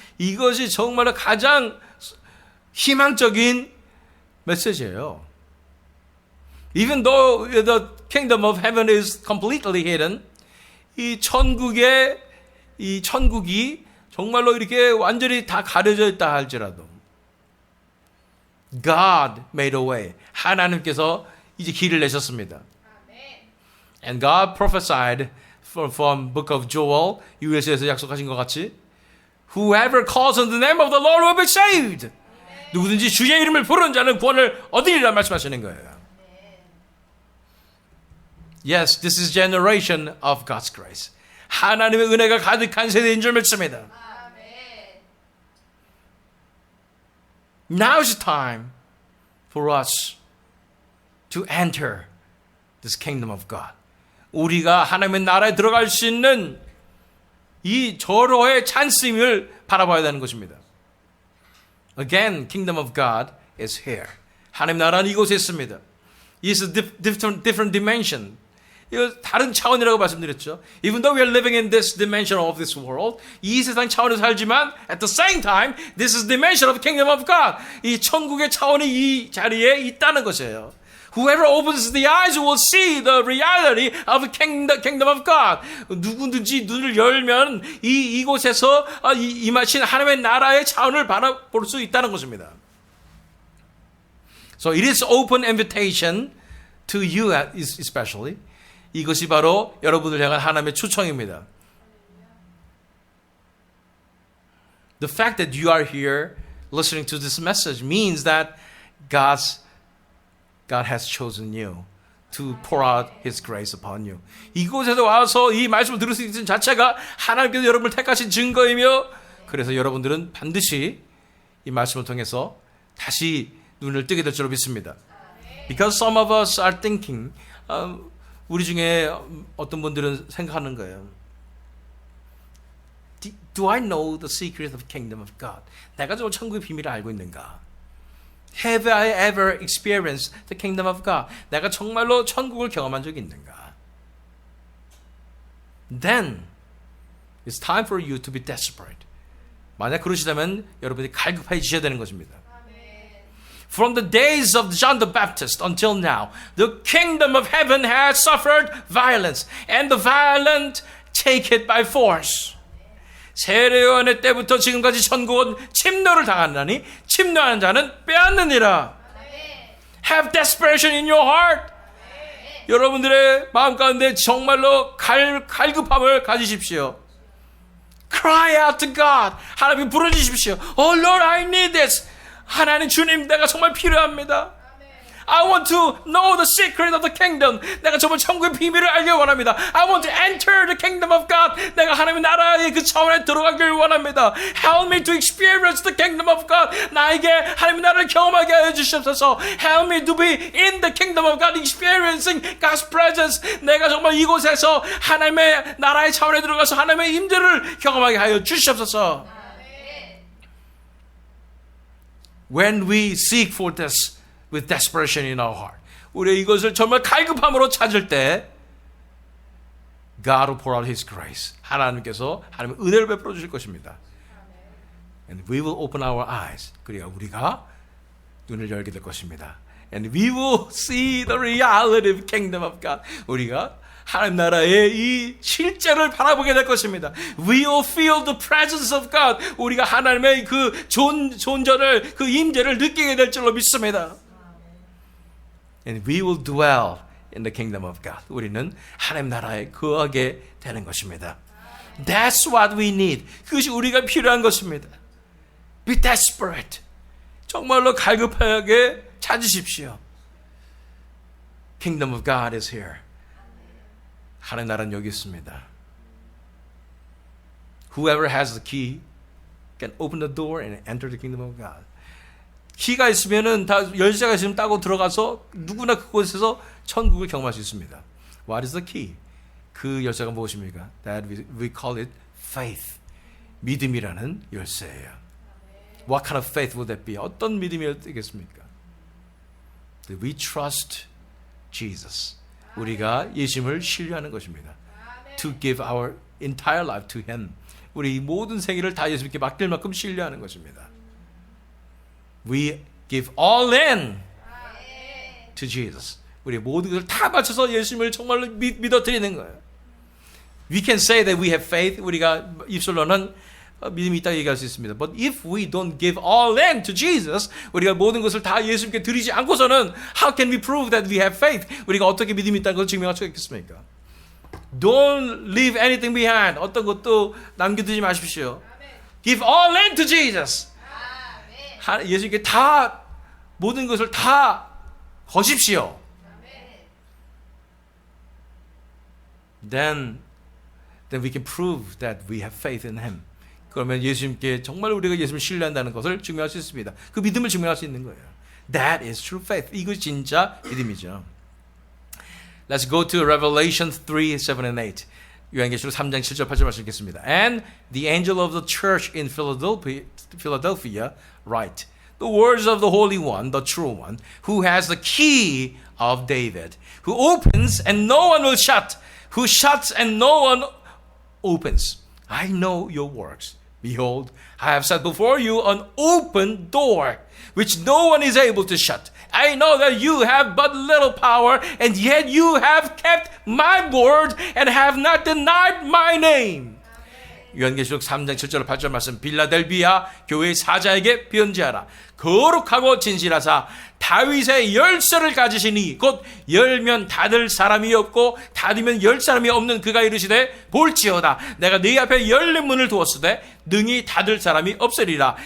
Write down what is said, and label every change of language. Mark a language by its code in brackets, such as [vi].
[ko] 이것이 정말로 가장 희망적인 메시지예요. [en] Even though the kingdom of heaven is completely hidden, [ko] 이 천국이 정말로 이렇게 완전히 다 가려져 있다 할지라도 [en] God made a way. [ko] 하나님께서 이제 길을 내셨습니다. [en] And God prophesied from book of Joel, [ko] US에서 약속하신 것 같이 [en] Whoever calls on the name of the Lord will be saved. [ko] 누구든지 주의 이름을 부르는 자는 구원을 얻으리라 말씀하시는 거예요. [en] Yes, this is generation of God's grace. [ko] 하나님의 은혜가 가득한 세대인 줄 믿습니다. [en] Now is the time for us to enter this kingdom of God. [ko] 우리가 하나님의 나라에 들어갈 수 있는 이 절호의 찬스임을 바라봐야 되는 것입니다. [en] Again, kingdom of God is here. [ko] 하나님 나라는 이곳에 있습니다. [en] It's a different dimension. [ko] 이거 다른 차원이라고 말씀드렸죠. [en] Even though we are living in this dimension of this world, [ko] 이 세상 차원에서 살지만 [en] at the same time, this is the dimension of the kingdom of God. [ko] 이 천국의 차원이 이 자리에 있다는 것이에요. [en] Whoever opens the eyes will see the reality of the kingdom of God. [ko] 누구든지 눈을 열면 이곳에서 임하신 하나님의 나라의 차원을 바라볼 수 있다는 것입니다. [en] So it is open invitation to you especially. [ko] 이것이 바로 여러분을 향한 하나님의 초청입니다. [en] The fact that you are here listening to this message means that God has chosen you to pour out His grace upon you. [ko] 이곳에서 와서 이 말씀을 들을 수 있는 자체가 하나님께서 여러분을 택하신 증거이며 그래서 여러분들은 반드시 이 말씀을 통해서 다시 눈을 뜨게 될 줄로 믿습니다. [en] Because some of us are thinking, [ko] 우리 중에 어떤 분들은 생각하는 거예요. [en] Do I know the secret of the kingdom of God? [ko] 내가 정말 천국의 비밀을 알고 있는가? [en] Have I ever experienced the kingdom of God? [ko] 내가 정말로 천국을 경험한 적이 있는가? [en] Then it's time for you to be desperate. [ko] 만약 그러시다면 여러분이 갈급해지셔야 되는 것입니다. [en] From the days of John the Baptist until now, the kingdom of heaven has suffered violence, and the violent take it by force. [ko] 세례요한의 때부터 지금까지 천국은 침노를 당하나니 침노하는 자는 빼앗느니라. [en] Have desperation in your heart. [ko] 여러분들의 마음 가운데 정말로 갈급함을 가지십시오. [en] Cry out to God. [ko] 하나님 부르짖으십시오. [en] Oh Lord, I need this. [ko] 하나님 주님, 내가 정말 필요합니다. [en] I want to know the secret of the kingdom. [ko] 내가 정말 천국의 비밀을 알기 원합니다. [en] I want to enter the kingdom of God. [ko] 내가 하나님의 나라의 그 차원에 들어가길 원합니다. [en] Help me to experience the kingdom of God. [ko] 나에게 하나님의 나라를 경험하게 하여 주시옵소서. [en] Help me to be in the kingdom of God, experiencing God's presence. [ko] 내가 정말 이곳에서 하나님의 나라의 차원에 들어가서 하나님의 임재를 경험하게 하여 주시옵소서. [en] When we seek for this with desperation in our heart, [ko] 우리 이것을 정말 갈급함으로 찾을 때, [en] God will pour out His grace. [ko] 하나님께서 하나님의 은혜를 베풀어 주실 것입니다. [en] And we will open our eyes. [ko] 그리고 우리가 눈을 열게 될 것입니다. [en] And we will see the reality of kingdom of God. [ko] 우리가 하나님 나라의 이 실제를 바라보게 될 것입니다. [en] We will feel the presence of God. [ko] 우리가 하나님의 그 존재를, 그 임재를 느끼게 될 줄로 믿습니다. [en] And we will dwell in the kingdom of God. [ko] 우리는 하나님 나라에 거하게 되는 것입니다. [en] That's what we need. [ko] 그것이 우리가 필요한 것입니다. [en] Be desperate. [ko] 정말로 갈급하게 찾으십시오. [en] Kingdom of God is here. [ko] 하나님 나라는 여기 있습니다. [en] Whoever has the key can open the door and enter the kingdom of God. [ko] 키가 있으면은 다 열쇠가 있으면 따고 들어가서 누구나 그곳에서 천국을 경험할 수 있습니다. [en] What is the key? [ko] 그 열쇠가 무엇입니까? [en] That we call it faith. [ko] 믿음이라는 열쇠예요. [en] What kind of faith would that be? [ko] 어떤 믿음이 되겠습니까? [en] That we trust Jesus. [ko] 우리가 예수님을 신뢰하는 것입니다. [en] To give our entire life to Him. [ko] 우리 모든 생애를 다 예수님께 맡길 만큼 신뢰하는 것입니다. [en] We give all in to Jesus. [ko] 우리 모든 것을 다 바쳐서 예수님을 정말로 믿어드리는 거예요. [en] We can say that we have faith. [ko] 우리가 입술로는 믿음이 있다고 얘기할 수 있습니다. [en] But if we don't give all in to Jesus, [ko] 우리가 모든 것을 다 예수님께 드리지 않고서는 [en] how can we prove that we have faith? [ko] 우리가 어떻게 믿음이 있다는 것을 증명할 수가 있겠습니까? [en] Don't leave anything behind. [ko] 어떤 것도 남겨두지 마십시오. [en] Give all in to Jesus. [ko] 예수님께 다 모든 것을 다 거십시오. [en] Then we can prove that we have faith in Him. [ko] 그러면 예수님께 정말 우리가 예수님을 신뢰한다는 것을 증명할 수 있습니다. 그 믿음을 증명할 수 있는 거예요. [en] That is true faith. [ko] 이것이 진짜 믿음이죠. [en] Let's go to Revelation 3, 7 and 8. [ko] 요한계시록 3장 7절 8절 말씀 읽겠습니다. [en] And the angel of the church in Philadelphia write, the words of the Holy One, the true one, who has the key of David, who opens and no one will shut, who shuts and no one opens. I know your works. Behold, I have set before you an open door, which no one is able to shut. I know that you have but little power, and yet you have kept my word and have not denied my name. [ko] 요한계시록 3장 7절 8절 말씀. 빌라델비아 교회의 사자에게 편지하라. 거룩하고 진실하사 다윗의 열쇠를 가지시니 곧 열면 닫을 사람이 없고 닫으면 열 사람이 없는 그가 이르시되 볼지어다 내가 네 앞에 열린 문을 두었으되 능히 닫을 사람이 없으리라.